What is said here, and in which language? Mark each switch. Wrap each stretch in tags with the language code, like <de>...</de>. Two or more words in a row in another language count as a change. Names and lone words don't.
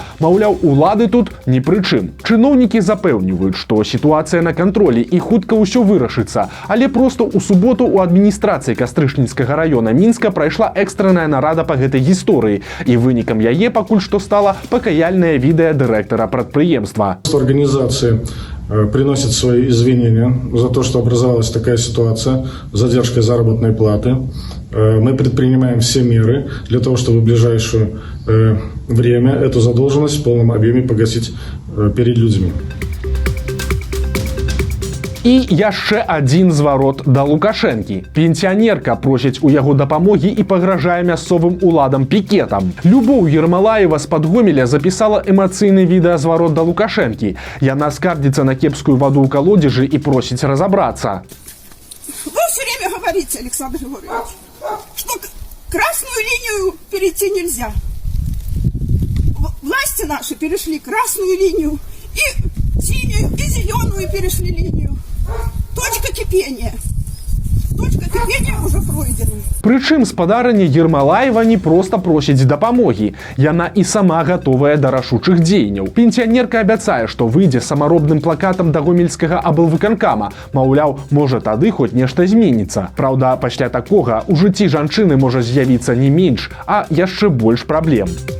<be>Маўляў, улады тут ні пры чым. Чыноўнікі запэўніваюць, што сітуацыя на кантролі і хутка ўсё вырашыцца. Але просто ў суботу у адміністрацыі Кастрычніцкага района Мінска прайшла экстранная нарада па гэтай гісторыі. І вынікам яе пакуль што стала пакаяльнае відэа дырэктара прадпрыемства.</be> <ru>Организации приносят свои извинения за то, что образовалась такая ситуация с задержкой заработной платы. Мы предпринимаем все меры для того, чтобы в ближайшее время эту задолженность в полном объеме погасить перед людьми.</ru> <be>І яшчэ адзін зварот да Лукашэнкі. Пенсіянерка просіць у яго дапамогі і пагражае мясцовым уладам пікетам. Любоў Ермалаева з-пад Гомеля запісала эмацыйны відэазварот да Лукашэнкі. Яна скардзіцца на кепскую ваду ў калодзежы і просіць разабрацца.</be> <ru>Вы все время говорите, Александр Григорьевич, что красную линию перейти нельзя. Власти наши перешли красную линию, и синюю, и зеленую перешли линию. Точка кипения. Точка кипения уже пройдена.</ru> <be>Прычым спадарыня Ермалаева не проста просіць дапамогі. Яна і сама гатовая да рашучых дзеянняў. Пенсіянерка абяцае, што выйдзе самаробным плакатам да гомельскага аблвыканкама. Маўляў, можа тады хоць нешта зменіцца. Праўда, пасля такога ў жыцці жанчыны можа з'явіцца не менш, а яшчэ больш праблем.</be>